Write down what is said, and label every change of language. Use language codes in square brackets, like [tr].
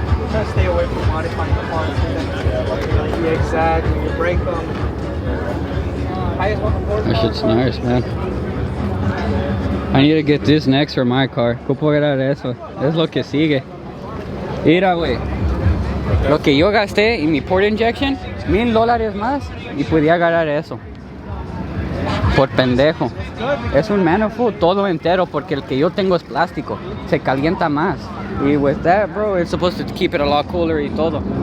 [en] Try to stay away from modifying the parts. Yeah, exactly. You break them. That shit's nice, man. I need to get this next for my car. [es] ¿Cómo puedo agarrar eso? Es lo que sigue. Mira, güey. Lo que yo gasté en mi port injection, $1000 más y podía agarrar eso. Por pendejo. Es un manifold todo entero porque el que yo tengo es plástico. Se calienta más. [en] Y with that, bro, it's supposed to keep it a lot cooler [es] y todo.